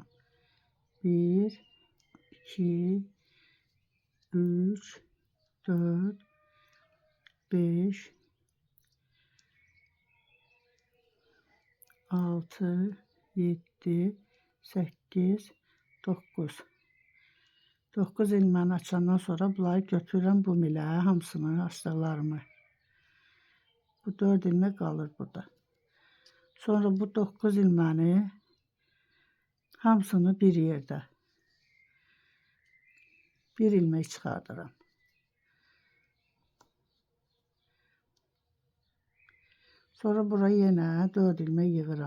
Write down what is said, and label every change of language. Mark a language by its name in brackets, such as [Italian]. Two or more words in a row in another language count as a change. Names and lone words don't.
[Azerbaijani] 1, 2, 3, 4, 5, 6, 7, 8, 9. 9 ilmeğini açandan sonra bunları götürürəm bu milə, hamısını açdıqlarımı. [Turkish] Bu 4 ilmek kalır burada. [Azerbaijani] Sonra bu 9 ilmeğini hamısını bir yerde bir ilmek çıkardıram. Sonra buraya yine 4 ilmek yığıram.